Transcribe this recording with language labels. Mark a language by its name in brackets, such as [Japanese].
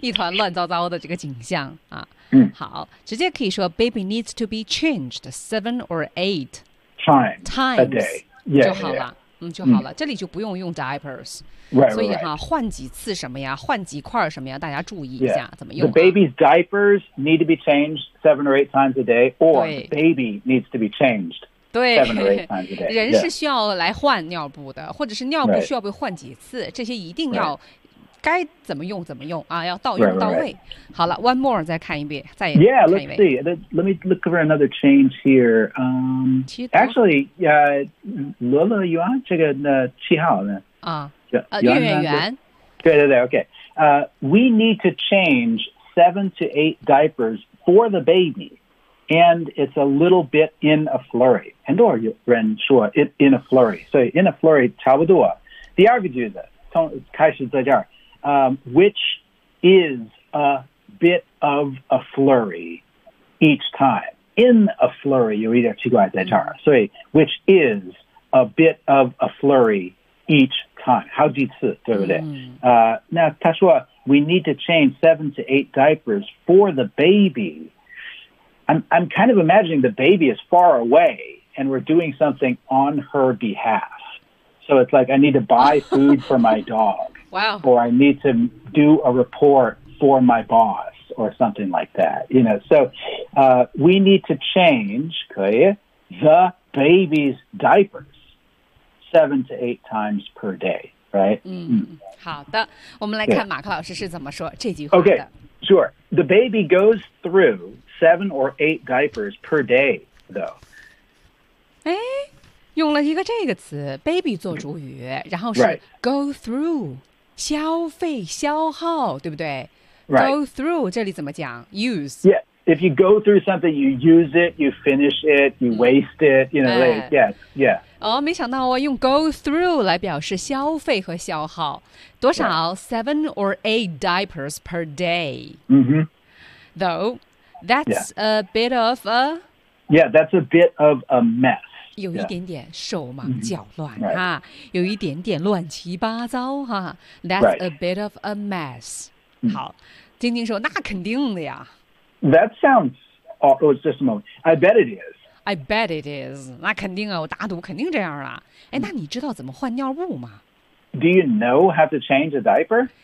[Chinese] 一团乱糟糟的这个景象啊。嗯，好，直接可以说 [English] baby needs to be changed 7 or 8 times a day. Yeah, [Chinese] 就好了。 [English] Yeah. [Chinese] 嗯，就好了。这里就不用用 diapers. [English] Right. [Chinese] 所以哈、 [English] right. [Chinese] 换几次什么呀，换几块什么呀，大家注意一下、 [English] yeah. [Chinese] 怎么用、啊。 [English] The baby's diapers need to be changed 7 or 8 times a day, or the baby needs to be changed. [Chinese] 对 [English] 7 or 8 times a day. [Chinese] 人是需要来换尿布的，或者是尿布需要被换几次， [English] right. [Chinese] 这些一定要、right. 该怎么用怎么用啊，要到用到位。 [English] right, right, right. [Chinese] 好了 , [English] one more [Chinese] 再看一遍，再 [English] yeah, let's see. Let me look over another change here. Actually, yeah, [Chinese] 乐乐园这个七号呢。啊圆圆圆。对对对 ,okay. [English] We need to change 7 to 8 diapers for the baby, and it's a little bit in a flurry. [Chinese] 很多人说 [English] in a flurry. [Chinese] 所以 in a flurry 差不多。第二个句子从开始在这儿。 [English] Which is a bit of a flurry each time. In a flurry, [Chinese] 有一点奇怪在这儿。所以 [English] which is a bit of a flurry each time. [Chinese] 好几次，对不对？那他说 [English] we need to change 7 to 8 diapers for the baby. I'm kind of imagining the baby is far away and we're doing something on her behalf. So it's like I need to buy food for my dog. Wow. Or I need to do a report for my boss or something like that. You know, so we need to change, [Chinese] 可以, [English] the baby's diapers 7 to 8 times per day, right? [Chinese] 好的，我们来看马克老师是怎么说这句话的。 [English] Okay, sure. The baby goes through 7 or 8 diapers per day, though. [Chinese] 哎，用了一个这个词 ,baby 做主语，然后是 go through。消费消耗，对不对 [English] ？Right. [Chinese] Go through 这里怎么讲 ？Use. [English] Yeah. If you go through something, you use it, you finish it, you waste it. You know. Right. Yeah. Yeah. [Chinese] 哦，没想到我用 go through 来表示消费和消耗，多少、 [English] yeah. 7 or 8 diapers per day. Mm-hmm. Though, that's、 yeah. a bit of a. Yeah, that's a bit of a mess. [Chinese] 有一点点手忙脚乱、 [English] yeah. mm-hmm. right. [Chinese] 哈，有一点点乱七八糟哈。 [English] That's、 right. a bit of a mess.、 Mm-hmm. [Chinese] 好，晶晶说那肯定的呀。 [English] That sounds awful. It's just a moment. I bet it is. I bet it is. [Chinese] 那肯定啊，我打赌肯定这样啊。哎，那你知道怎么换尿布吗 [English] ？Do you know how to change a diaper?